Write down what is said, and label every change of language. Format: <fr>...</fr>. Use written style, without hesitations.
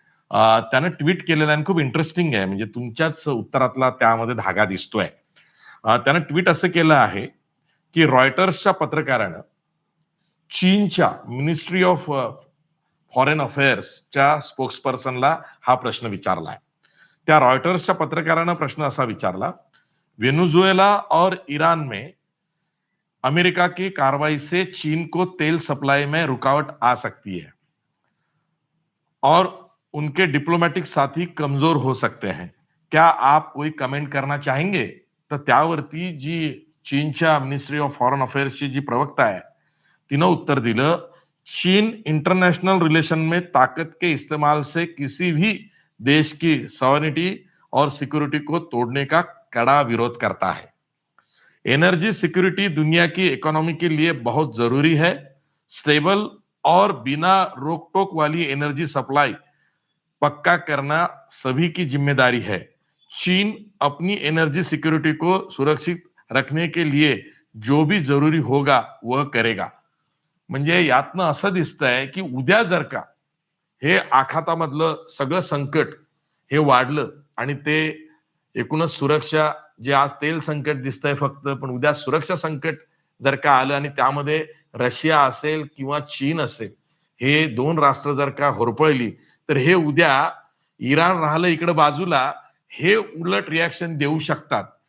<mr>त्यानं ट्विट केलेलं आणि खूप इंटरेस्टिंग आहे, म्हणजे तुमच्याच उत्तरातला त्यामध्ये धागा दिसतोय. त्यानं ट्विट असं केलं आहे की रॉयटर्सच्या पत्रकारानं चीनच्या मिनिस्ट्री ऑफ फॉरेन अफेअर्सच्या स्पोक्सपर्सनला हा प्रश्न विचारलाय. त्या रॉयटर्सच्या पत्रकारानं प्रश्न असा विचारला,</mr> <hi>वेनेजुएला और ईरान में अमेरिका की कार्रवाई से चीन को तेल सप्लाई में रुकावट आ सकती है और उनके डिप्लोमॅटिक साथी कमजोर हो सकते हैं, क्या आप कोई कमेंट करना चाहेंगे?</hi> <mr>तर त्यावरती जी चीनच्या मिनिस्ट्री ऑफ फॉरेन अफेअर्सची जी प्रवक्ता आहे तिनं उत्तर दिलं,</mr> <hi>चीन इंटरनेशनल रिलेशन में ताकत के इस्तेमाल से किसी भी देश की सॉवरेनिटी और सिक्योरिटी को तोड़ने का कड़ा विरोध करता है. एनर्जी सिक्योरिटी दुनिया की इकोनॉमी के लिए बहुत जरूरी है. स्टेबल और बिना रोक टोक वाली एनर्जी सप्लाई पक्का करना सभी की जिम्मेदारी है. चीन अपनी एनर्जी सिक्योरिटी को सुरक्षित रखने के लिए जो भी जरूरी होगा वह करेगा.</hi> <mr>म्हणजे यातनं असं दिसतंय की उद्या जर का हे आखातामधलं सगळं संकट हे वाढलं आणि ते एकूणच सुरक्षा, जे आज तेल संकट दिसतंय फक्त, पण उद्या सुरक्षा संकट जर का आलं आणि त्यामध्ये रशिया असेल किंवा चीन असेल, हे दोन राष्ट्र जर का होरपळली, तर हे उद्या इराण राहिलं इकडे बाजूला, हे उलट रिॲक्शन देऊ शकतात.</mr>